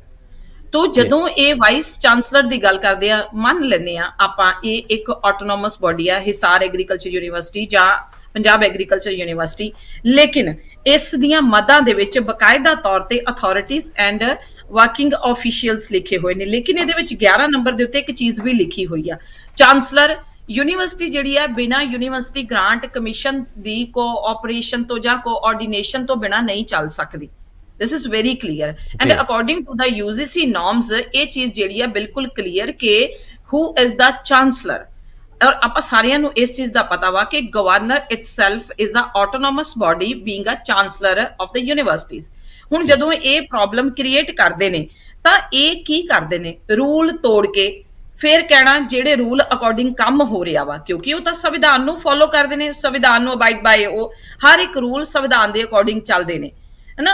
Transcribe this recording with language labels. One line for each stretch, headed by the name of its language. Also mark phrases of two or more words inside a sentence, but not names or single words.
Punjabi: ਤੋ ਜਦੋਂ ਇਹ
English: vice chancellor
Punjabi: ਦੀ ਗੱਲ ਕਰਦੇ ਆ, ਮੰਨ ਲੈਂਦੇ ਆ ਆਪਾਂ ਇਹ ਇੱਕ
English: autonomous body
Punjabi: ਆ, ਹਿਸਾਰ ਐਗਰੀਕਲਚਰ ਯੂਨੀਵਰਸਿਟੀ ਜਾਂ ਪੰਜਾਬ ਐਗਰੀਕਲਚਰ ਯੂਨੀਵਰਸਿਟੀ, ਲੇਕਿਨ ਇਸ ਦੀਆਂ ਮਦਾਂ ਦੇ ਵਿੱਚ ਬਕਾਇਦਾ ਤੌਰ ਤੇ
English: authorities and working officials
Punjabi: ਲਿਖੇ ਹੋਏ ਨੇ। ਲੇਕਿਨ ਇਹਦੇ ਵਿੱਚ 11 ਨੰਬਰ ਦੇ ਉੱਤੇ ਇੱਕ ਚੀਜ਼ ਵੀ ਲਿਖੀ ਹੋਈ ਆ,
English: chancellor university
Punjabi: ਜਿਹੜੀ ਆ ਬਿਨਾਂ ਯੂਨੀਵਰਸਿਟੀ ਗ੍ਰਾਂਟ ਕਮਿਸ਼ਨ ਦੀ ਕੋਆਪਰੇਸ਼ਨ ਤੋਂ ਜਾਂ ਕੋਆਰਡੀਨੇਸ਼ਨ ਤੋਂ ਬਿਨਾਂ ਨਹੀਂ ਚੱਲ ਸਕਦੀ।
English: This is very clear and according to the UGC norms
Punjabi: ਇਹ ਚੀਜ਼ ਜਿਹੜੀ ਆ ਬਿਲਕੁਲ ਕਲੀਅਰ ਕਿ
English: who is the chancellor।
Punjabi: ਔਰ ਆਪਾਂ ਸਾਰਿਆਂ ਨੂੰ ਇਸ ਚੀਜ਼ ਦਾ ਪਤਾ ਵਾ ਕਿ
English: governor itself is a autonomous body being a chancellor of the universities.
Punjabi: ਹੁਣ ਜਦੋਂ ਇਹ
English: problem create
Punjabi: ਕਰਦੇ ਨੇ ਤਾਂ ਇਹ ਕੀ ਕਰਦੇ ਨੇ, ਰੂਲ ਤੋੜ ਕੇ ਫਿਰ ਕਹਿਣਾ ਜਿਹੜੇ
English: rule according
Punjabi: ਕੰਮ ਹੋ ਰਿਹਾ ਵਾ, ਕਿਉਂਕਿ ਉਹ ਤਾਂ ਸੰਵਿਧਾਨ ਨੂੰ ਫੋਲੋ ਕਰਦੇ ਨੇ, ਸੰਵਿਧਾਨ ਨੂੰ
English: abide by,
Punjabi: ਉਹ ਹਰ ਇੱਕ ਰੂਲ ਸੰਵਿਧਾਨ ਦੇ ਅਕੋਰਡਿੰਗ ਚੱਲਦੇ ਨੇ, ਹੈਨਾ।